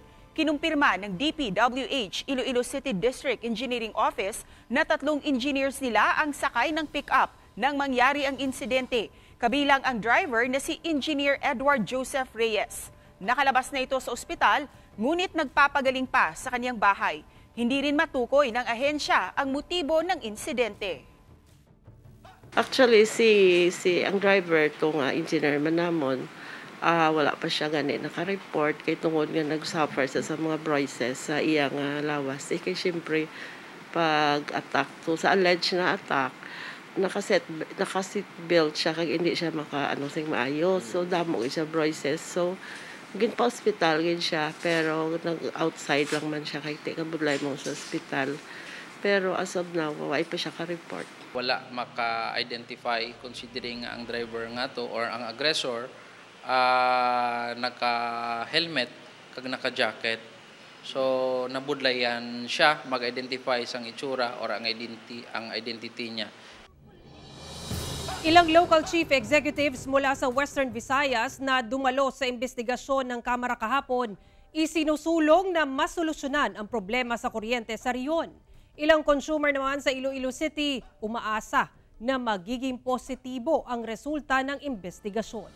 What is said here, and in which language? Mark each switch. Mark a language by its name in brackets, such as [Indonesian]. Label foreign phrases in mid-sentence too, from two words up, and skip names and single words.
[Filipino] Kinumpirma ng DPWH Iloilo City District Engineering Office na 3 engineers nila ang sakay ng pick-up nang mangyari ang insidente, kabilang ang driver na si Engineer Edward Joseph Reyes. Nakalabas na ito sa ospital, ngunit nagpapagaling pa sa kanyang bahay. Hindi rin matukoy ng ahensya ang motibo ng insidente. [Hiligaynon] Actually, ang driver itong engineer manamon, wala pa siya gani naka-report kay tungod nga nag-suffer sa mga bruises sa iyang lawas. Kay siyempre, pag-attack to sa alleged na attack, naka-seat belt siya kag hindi siya sing maayos. So damo siya bruises. So gin pa hospital gin siya pero nag-outside lang man siya kay kabudlay mo sa hospital. [English] Pero as of now, [Hiligaynon] wala pa siya ka-report. Wala maka-identify considering ang driver nga to or ang aggressor naka-helmet kag naka-jacket. So nabudlayan siya mag-identify sang itsura or ang identity niya. [Filipino] Ilang [English] local chief executives [Filipino] mula sa Western Visayas na dumalo sa investigasyon ng Kamara kahapon, isinusulong na masolusyonan ang problema sa kuryente sa riyon. Ilang consumer naman sa Iloilo City umaasa na magiging positibo ang resulta ng investigasyon.